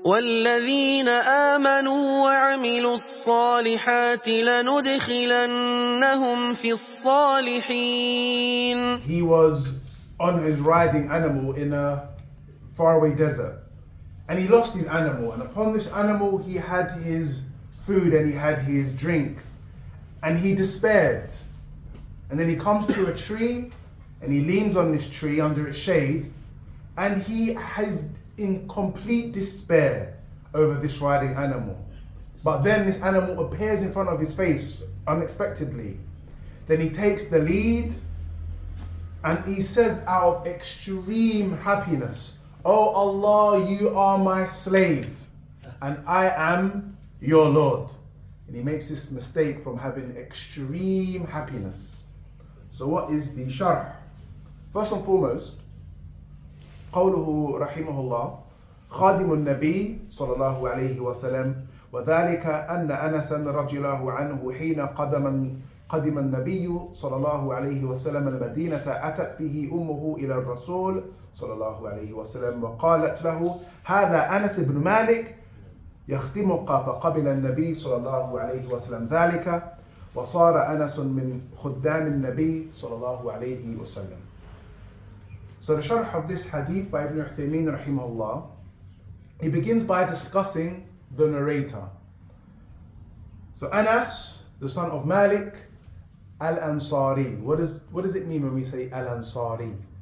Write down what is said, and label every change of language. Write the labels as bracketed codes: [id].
[ar] والذين آمنوا وعملوا الصالحات لندخلنهم في الصالحين. [en] He was on his riding animal in a faraway desert, and he lost his animal, and upon this animal he had his food and he had his drink, and he despaired. And then he comes to a tree and he leans on this tree under its shade, and he is in complete despair over this riding animal. But then this animal appears in front of his face unexpectedly. Then he takes the lead and he says out of extreme happiness, "Oh Allah, you are my slave and I am your Lord." And he makes this mistake from having extreme happiness. So what is the sharh? First and foremost, [ar] قوله رحمه الله خادم النبي صلى الله عليه وسلم وذلك أن أنسا رضي الله عنه حين قدم النبي صلى الله عليه وسلم المدينة أتت به أمه إلى الرسول صلى الله عليه وسلم وقالت له: هذا أنس بن مالك يخدمك. فقبل النبي صلى الله عليه وسلم ذلك وصار أنس من خدام النبي صلى الله عليه وسلم. [en] So the sharh of this hadith by Ibn Uthaymeen rahimahullah, he begins by discussing the narrator. So Anas, the son of Malik, al-Ansari. What does it mean when we say al-Ansari?